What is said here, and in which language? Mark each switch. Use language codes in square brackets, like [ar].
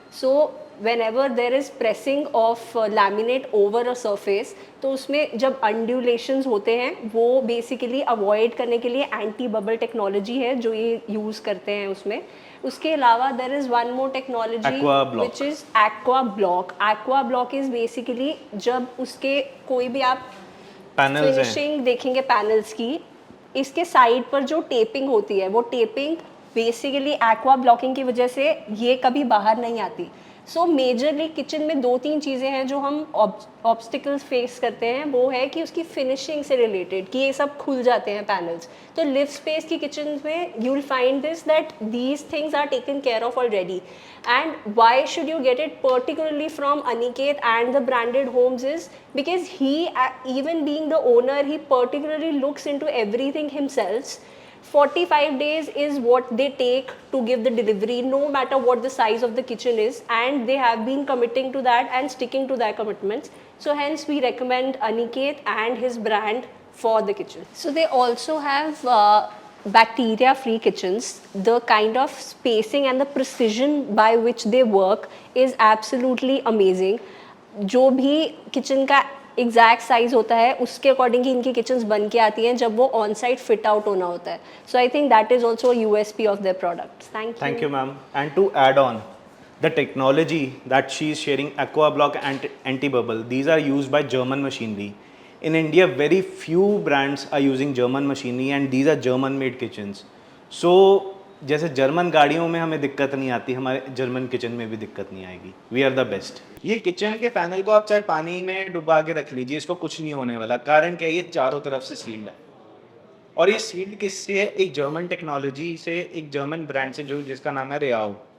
[en] So whenever there is pressing of laminate over a surface, [hi] तो उसमें जब undulations होते हैं वो basically avoid करने के लिए anti-bubble technology है जो ये use करते हैं उसमें। उसके अलावा [en] there is one more technology Aquablock. which is Aquablock. Aquablock is basically [hi] जब उसके कोई भी आप पैनल्स हैं, फिनिशिंग देखेंगे पैनल्स की, इसके साइड पर जो टेपिंग होती है वो टेपिंग बेसिकली एक्वा ब्लॉकिंग की वजह से ये कभी बाहर नहीं आती। सो मेजरली किचन में 2-3 चीज़ें हैं जो हम ऑब्स्टिकल्स फेस करते हैं, वो है कि उसकी फिनिशिंग से रिलेटेड कि ये सब खुल जाते हैं पैनल्स। तो लिव स्पेस की किचन में [en] You will find this that these things are taken care of already. And why should you get it particularly from Aniket and the branded homes is because he, even being the owner, he particularly looks into everything himself. 45 days is what they take to give the delivery, no matter what the size of the kitchen is, and they have been committing to that and sticking to their commitments. So hence we recommend Aniket and his brand for the kitchen. So they also have bacteria free kitchens. The kind of spacing and the precision by which they work is absolutely amazing. [hi] जो भी kitchen का exact size होता है उसके according ही इनकी kitchens बन के आती हैं जब वो ऑन साइट फिट आउट होना होता है। [en] So I think that is also USP of their products. Thank you, ma'am. And to add on, the technology that she is sharing, Aquablock and anti-bubble, these are used by German machinery. In India, very few brands are using German machinery and these are German-made kitchens. [hi] So, जैसे German गाड़ियों में हमें दिक्कत नहीं आती, हमारे German kitchen में भी दिक्कत नहीं आएगी। [en] We are the best. [hi] ये किचन के पैनल को आप चाहे पानी में डुबा के रख लीजिए, इसको कुछ नहीं होने वाला। कारण क्या है, ये चारों तरफ से सील्ड है और ये सील्ड किससे है? एक जर्मन टेक्नोलॉजी से, एक जर्मन ब्रांड से जो जिसका नाम है रेआओ।